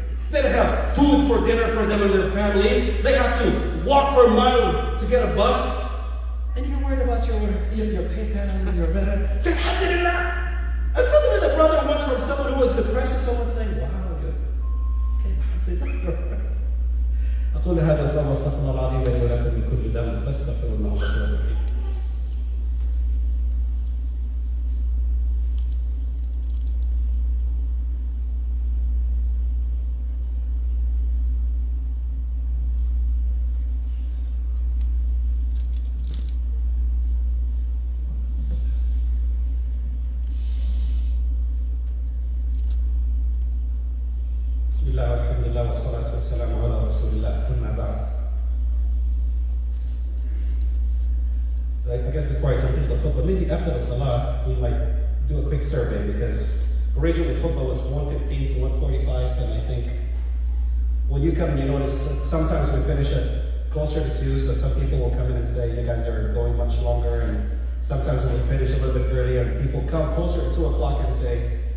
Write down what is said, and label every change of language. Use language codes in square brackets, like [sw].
[en] They don't have food for dinner for them and their families. They have to walk for miles to get a bus. And you're worried about your PayPal and your better. Say, Alhamdulillah. And suddenly the brother went from someone who was depressed to someone saying, wow, you're okay, Alhamdulillah. [ar] أقول هذا القول واستغفر الله العظيم لي ولكم من كل ذنب فاستغفروا الله غفور رحيم. بسم الله والحمد لله والصلاة والسلام على رسول الله. أما بعد. [en] I guess before I complete the khutbah, maybe after the salah, we might do a quick survey because originally the khutbah was 1:15 to 1:45, and I think when you come and you notice sometimes we finish at closer to 2, so some people will come in and say, you guys are going much longer, and sometimes when we finish a little bit earlier, and people come closer to 2 o'clock and say,